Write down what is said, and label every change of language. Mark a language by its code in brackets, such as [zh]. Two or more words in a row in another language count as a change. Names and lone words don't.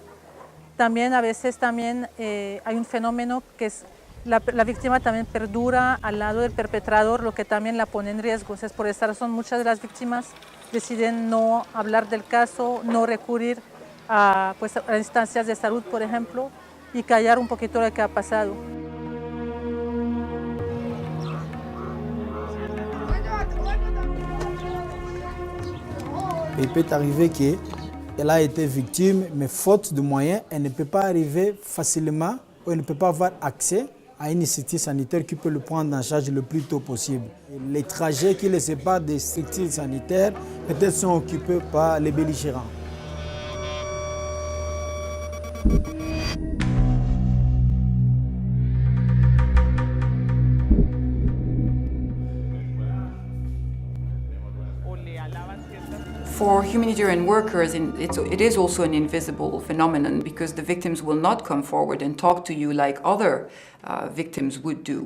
[es] También a veces hay un fenómeno que es la víctima también perdura al lado del perpetrador, lo que también la pone en riesgo. Entonces, por esta razón muchas de las víctimas deciden no hablar del caso, no recurrir a instancias de salud, por ejemplo, y callar un poquito lo que ha pasado. [fr] Il peut arriver qu'elle a été victime, mais faute de moyens, elle ne peut pas arriver facilement ou elle ne peut pas avoir accès à une structure sanitaire qui peut le prendre en charge le plus tôt possible. Les trajets qui les séparent des structures sanitaires peut-être sont occupés par les belligérants. [en] For humanitarian workers, it is also an invisible phenomenon because the victims will not come forward and talk to you like other victims would do.